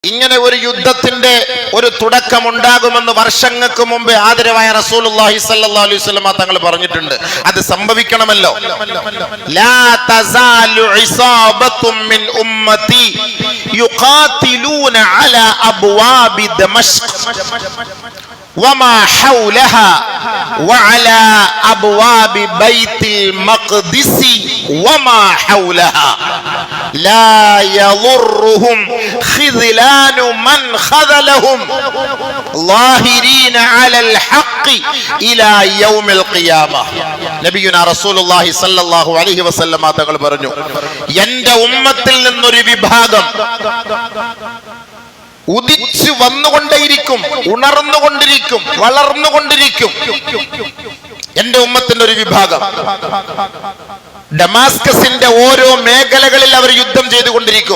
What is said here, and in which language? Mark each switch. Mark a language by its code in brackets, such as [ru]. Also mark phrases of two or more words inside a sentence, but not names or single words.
[ml] ഇങ്ങനെ ഒരു യുദ്ധത്തിന്റെ ഒരു തുടക്കമുണ്ടാകുമെന്ന് വർഷങ്ങൾക്ക് മുമ്പ് ആദരവായ [ar] رسول الله صلى الله عليه وسلم [ml] തങ്ങൾ പറഞ്ഞിട്ടുണ്ട്. അത് സംഭവിക്കണമല്ലോ. [ar] لا تزال عصابة من أمتي يقاتلون على أبواب دمشق وما حولها وعلى أبواب بيت المقدس وما حولها لا يضرهم خذلان من خذلهم ظاهرين على الحق إلى يوم القيامة. نبينا رسول الله صلى الله عليه وسلم [ml] തങ്ങൾ പറഞ്ഞു, എൻ്റെ ഉമ്മത്തിൽ നിന്നൊരു വിഭാഗം ഉദിച്ചു വന്നുകൊണ്ടേയിരിക്കും, ഉണർന്നുകൊണ്ടിരിക്കും, വളർന്നുകൊണ്ടിരിക്കും. എന്റെ ഉമ്മത്തിന്റെ ഒരു വിഭാഗം ഡമാസ്കസിന്റെ ഓരോ മേഖലകളിൽ അവർ യുദ്ധം ചെയ്തുകൊണ്ടിരിക്കും.